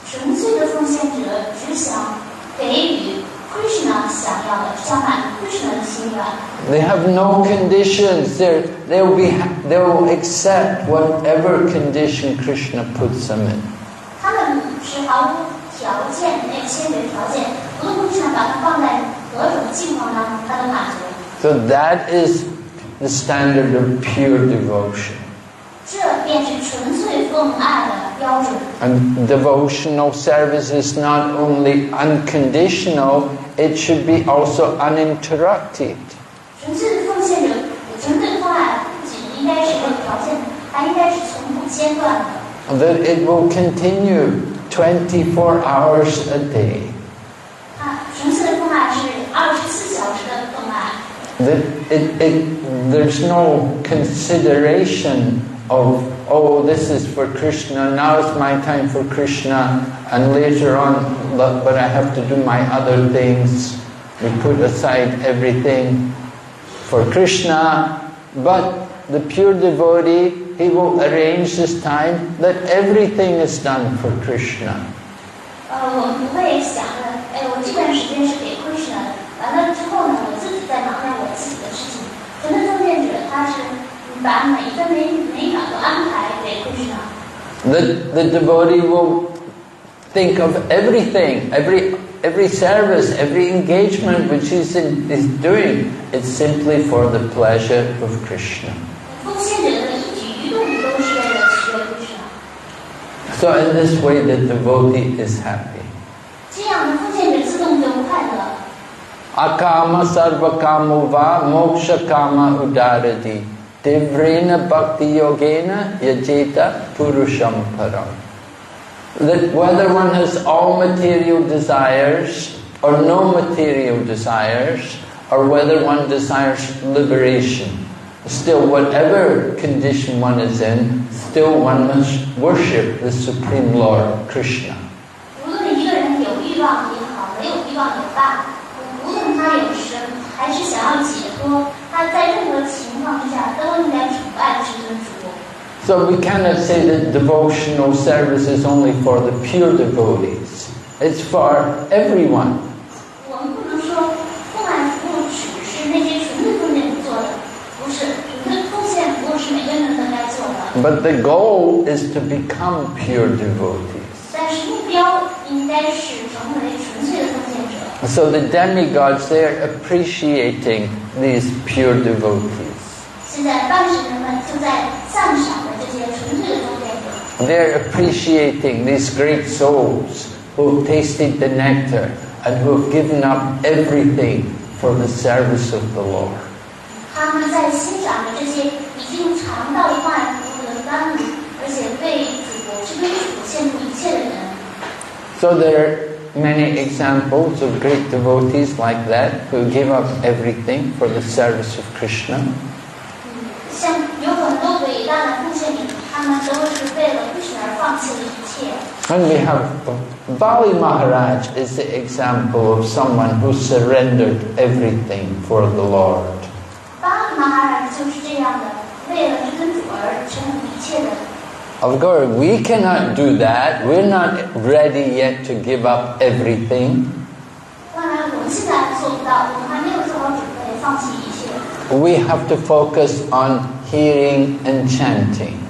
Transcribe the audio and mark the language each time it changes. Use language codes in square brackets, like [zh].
[zh] 纯粹的奉献者只想给予 Krishna 想要的，想满足 Krishna 的心愿。 [en] They have no conditions. They'll accept whatever condition Krishna puts them in. [zh] 他们是毫无条件，没有先决条件，无论 Krishna 把它放在何种境况当中，他都满足。 [en] So that is the standard of pure devotion. [zh] 这便是纯粹奉爱的标准。 [en] And devotional service is not only unconditional, it should be also uninterrupted. [zh] 纯粹的奉献者，纯粹的奉爱不仅应该是有条件的，还应该是从不间断的。 [en] That it will continue 24 hours a day. [zh] 纯粹的奉爱是24小时的奉爱。 [en] That there's no consideration of, oh, this is for Krishna, now it's my time for Krishna, and later on, but I have to do my other things. We put aside everything for Krishna, but the pure devotee, he will arrange his time that everything is done for Krishna. [zh] 我们不会想着，我这段时间是给 Krishna 的，完了之后呢，我自己再忙着我自己的事情。纯粹奉献者，他是把每一分每秒都安排给 Krishna。 [en] The devotee will think of everything, every service, every engagement which is doing, it's simply for the pleasure of Krishna. [zh] 奉献者的一举一动都是为了取悦 Krishna。 [en] So in this way, the devotee is happy. [zh] 这样的奉献者自动就快乐。 [sa] Akama sarvakamo va moksha kama udaradi devrena bhakti yogena yajeta purusham param. [en] That whether one has all material desires or no material desires, or whether one desires liberation, still whatever condition one is in, still one must worship the Supreme Lord Krishna. [zh] 无论一个人有欲望也好，没有欲望也罢，无论他有什还是想要解脱，他在任何情况之下都应该崇拜至尊主。 [en] So we cannot say that devotional service is only for the pure devotees. It's for everyone. [zh] 我们不能说奉爱服务只是那些纯粹奉献做的，不是纯粹奉献服务是每个人都应该做的。 [en] But the goal is to become pure devotees. [zh] 但是目标应该是成为纯粹的奉献者。 [en] So the demigods, they are appreciating these pure devotees. [zh] 现在半神人们就在赞赏着这些纯粹的奉献者。 [en] They're appreciating these great souls who have tasted the nectar and who have given up everything for the service of the Lord. [zh] 他们在欣赏着这些已经尝到了万福的甘露，而且为主是为主献出一切的人。 [en] So there are many examples of great devotees like that who give up everything for the service of Krishna. [zh] 像有很多伟大的奉献者，他们都是为了Krishna而放弃了一切。 [en] And we have Bali Maharaj is the example of someone who surrendered everything for the Lord. [zh] 巴利马哈尔就是这样的，为了至尊主而承受一切的。 [en] Of course, we cannot do that. We're not ready yet to give up everything. [zh] 当然，我们现在做不到，我们还没有做好准备，放弃一切。 [en] we have to focus on hearing and chanting.